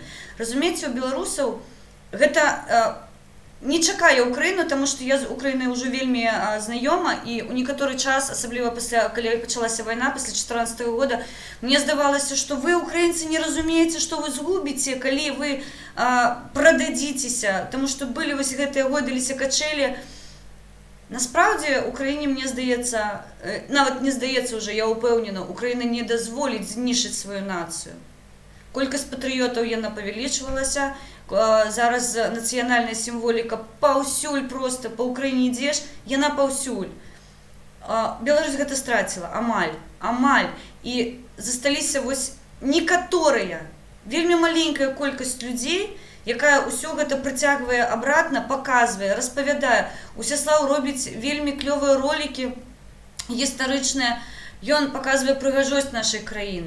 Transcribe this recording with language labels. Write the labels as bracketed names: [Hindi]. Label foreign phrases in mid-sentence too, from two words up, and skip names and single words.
[Belarusian] Разумееце, у беларусаў гэта не чакае Украіну, таму што я з Украінай ўжо вельмі знаёма, і ў некаторы час, асабліва пасля, калі пачалася вайна, пасля 2014 года, мне здавалася, што вы, украінцы, не разумееце, што вы згубіце, калі вы прададзіцеся, таму што былі вось гэтыя годыліся качэлі. [Ukrainian] Насправді, Україні, мне здається, навіть не здається вже, я упевнена, Україна не дозволить знищити свою націю. Кількість патріотів [Belarusian] яна павеличувалася, [Ukrainian] зараз національна символіка паўсюль просто, по Україні йдеш, [Belarusian] яна паўсюль. Беларусь гэта страціла, амаль. І засталіся вось некаторыя, вельмі маленькая колькасць людзей, якая ўсё гэта прыцягвае абратна, паказвае, распавядае. Усяслаў робіць вельмі клёвыя ролікі гістарычныя, ён паказвае прыгажосць нашай краіны.